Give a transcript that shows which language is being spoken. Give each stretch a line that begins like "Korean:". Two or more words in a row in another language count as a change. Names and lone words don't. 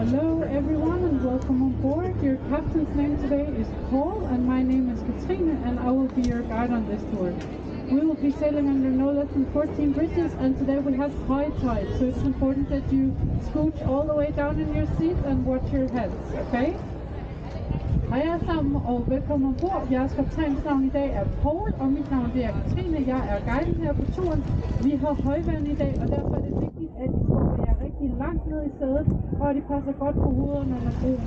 English: Hello everyone and welcome on board. Your captain's name today is Paul and my name is Katrine and I will be your guide on this tour. We will be sailing under no less than 14 bridges and today we have high tide, so it's important that you scooch all the way down in your seat and watch your heads, okay?
Danish: Hej alle sammen og velkommen ombord. Jeres kaptajnsnavn i dag er Paul, og mit navn det er Katrine. Jeg er guiden her på turen. Vi har højvand i dag, og derfor er det vigtigt, at I skubber jer rigtig langt ned i sædet, og at I passer godt på hovederne under broen.